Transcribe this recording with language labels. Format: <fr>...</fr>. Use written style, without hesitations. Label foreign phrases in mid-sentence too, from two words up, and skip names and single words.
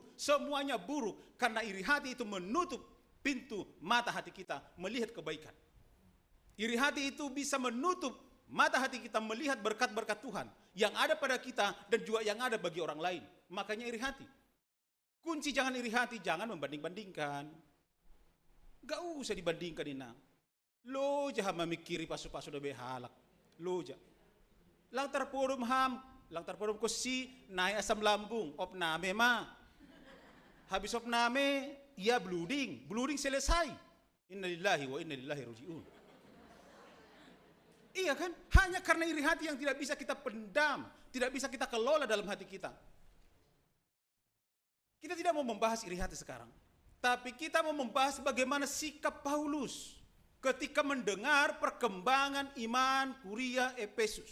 <id>Semuanya buruk, karena iri hati itu menutup pintu mata hati kita melihat kebaikan. Iri hati itu bisa menutup mata hati kita melihat berkat-berkat Tuhan yang ada pada kita dan juga yang ada bagi orang lain. Makanya iri hati. Kunci jangan iri hati, jangan membanding-bandingkan. Gak usah dibandingkan,</id> <bts>Inang. Lo jah memikiri pasu-pasu da behalak. Lo jah. Lang tarporum ko si naik asam lambung, opname ma.</bts> <id>Habis opname, ia blooding selesai.</id> <ar>Innalillahi wa inna ilaihi raji'un.</ar> <id>Iya kan? Hanya karena iri hati yang tidak bisa kita pendam, tidak bisa kita kelola dalam hati kita. Kita tidak mau membahas iri hati sekarang, tapi kita mau membahas bagaimana sikap Paulus ketika mendengar perkembangan iman Kuria Efesus.</id>